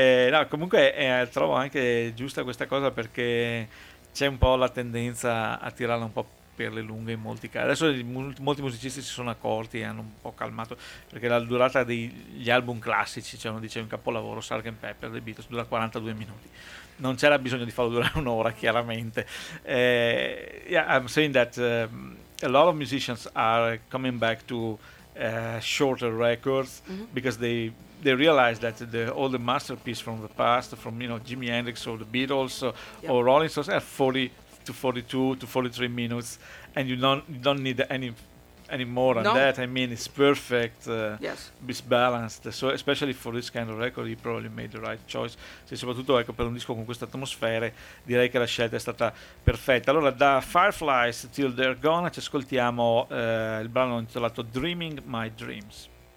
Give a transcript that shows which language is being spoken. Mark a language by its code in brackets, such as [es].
[it] No, comunque trovo anche giusta questa cosa, perché c'è un po' la tendenza a tirarla un po' per le lunghe in molti casi. Adesso molti musicisti si sono accorti e hanno un po' calmato, perché la durata degli album classici, cioè uno dice un capolavoro, Sgt. Pepper, The Beatles, dura 42 minuti. Non c'era bisogno di farlo durare un'ora, chiaramente. [en] I'm saying that a lot of musicians are coming back to shorter records, mm-hmm. because they realize that all the masterpiece from the past, from, you know, Jimi Hendrix or The Beatles or, yep. or Rolling Stones, are 42 to 43 minutes, and you don't need any more than that. I mean, it's perfect. Yes, balanced. So especially for this kind of record, you probably made the right choice. [it] Sì, soprattutto ecco, per un disco con queste atmosfere, direi che la scelta è stata perfetta. Allora, da Fireflies Till They're Gone ci ascoltiamo il brano intitolato Dreaming My Dreams.